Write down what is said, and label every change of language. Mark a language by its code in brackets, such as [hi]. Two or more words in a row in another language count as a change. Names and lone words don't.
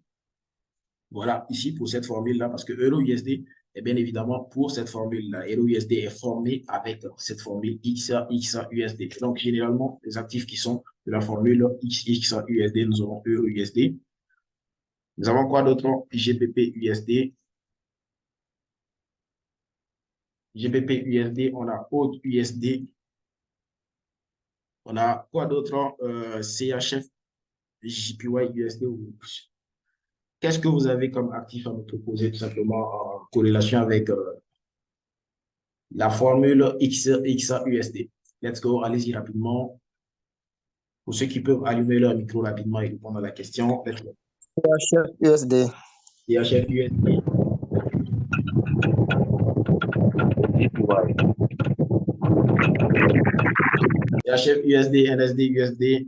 [fr] Voilà, ici pour cette formule-là, parce que euro-USD est bien évidemment pour cette formule-là. Euro-USD est formé avec cette formule XXUSD. Donc, généralement, les actifs qui sont de la formule XXUSD, nous aurons euro-USD. Nous avons quoi d'autre? GBP-USD. GBP-USD, on a AUD-USD. On a quoi d'autre? CHF, JPY-USD. Qu'est-ce que vous avez comme actif à me proposer tout simplement en corrélation avec la formule XAUSD? [en] Let's go, [fr] allez-y rapidement. Pour ceux qui peuvent allumer leur micro rapidement et répondre à la question. CHF USD. CHF USD. CHF USD, NSD USD.